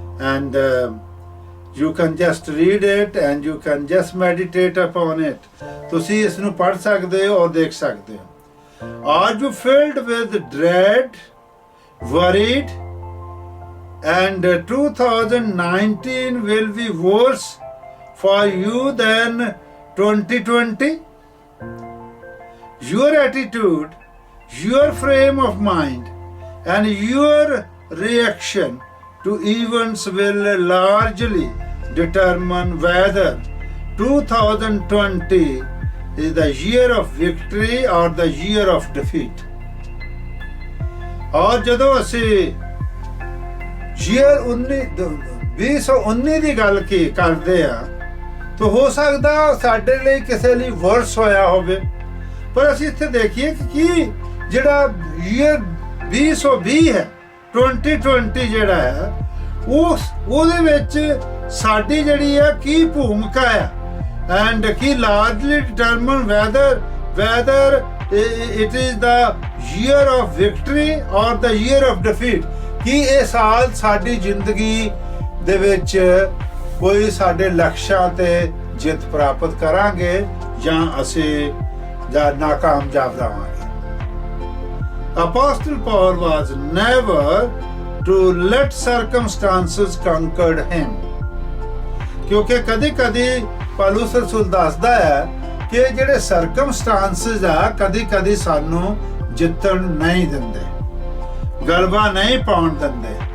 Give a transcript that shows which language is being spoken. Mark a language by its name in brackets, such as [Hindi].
[English] And you can just read it and you can just meditate upon it. [Punjabi] ਤੁਸੀਂ ਇਸ ਨੂੰ ਪੜ੍ਹ ਸਕਦੇ ਹੋ ਔਰ ਦੇਖ ਸਕਦੇ ਹੋ। [English] Are you filled with dread, worried, and 2019 will be worse for you than 2020? Your attitude, your frame of mind, and your reaction to events will largely determine whether 2020 is the year of victory or the year of defeat. [Punjabi] और ਜਦੋਂ ਅਸੀਂ year 2019 ਦੀ ਗੱਲ ਕੀ ਕਰਦੇ ਆ ਤਾਂ ਹੋ ਸਕਦਾ ਸਾਡੇ ਲਈ ਕਿਸੇ ਲਈ ਵਰਸ ਹੋਇਆ ਹੋਵੇ ਪਰ ਅਸੀਂ ਇੱਥੇ ਦੇਖੀਏ ਕਿ ਕੀ ਜਿਹੜਾ year 2020 ਹੈ 2020 ਜਿਹੜਾ ਹੈ ਉਹਦੇ ਵਿੱਚ ਸਾਡੀ ਜਿਹੜੀ ਹੈ ਕੀ ਭੂਮਿਕਾ ਹੈ [English] And ਕੀ largely determine whether it is the year of victory or the year of defeat. [Punjabi] ਕੀ ਇਹ ਸਾਲ ਸਾਡੀ ਜ਼ਿੰਦਗੀ ਦੇ ਵਿੱਚ ਕੋਈ ਸਾਡੇ ਲਕਸ਼ਾਂ ਤੇ ਜਿੱਤ ਪ੍ਰਾਪਤ ਕਰਾਂਗੇ ਜਾਂ ਅਸੀਂ ਜਾਂ ਨਾਕਾਮਯਾਬ ਰਹਾਂਗੇ। [English] Apostle Paul was never to let circumstances conquer him. [Punjabi] ਕਿਉਂਕਿ ਕਦੀ ਪੌਲੁਸ ਰਸੂਲ ਦੱਸਦਾ ਹੈ ਕਿ ਜਿਹੜੇ ਸਰਕਮਸਟੈਂਸਸ ਆ ਕਦੀ ਸਾਨੂੰ ਜਿੱਤਣ ਨਹੀਂ ਦਿੰਦੇ, ਗਲਬਾ ਨਹੀਂ ਪਾਉਣ ਦਿੰਦੇ।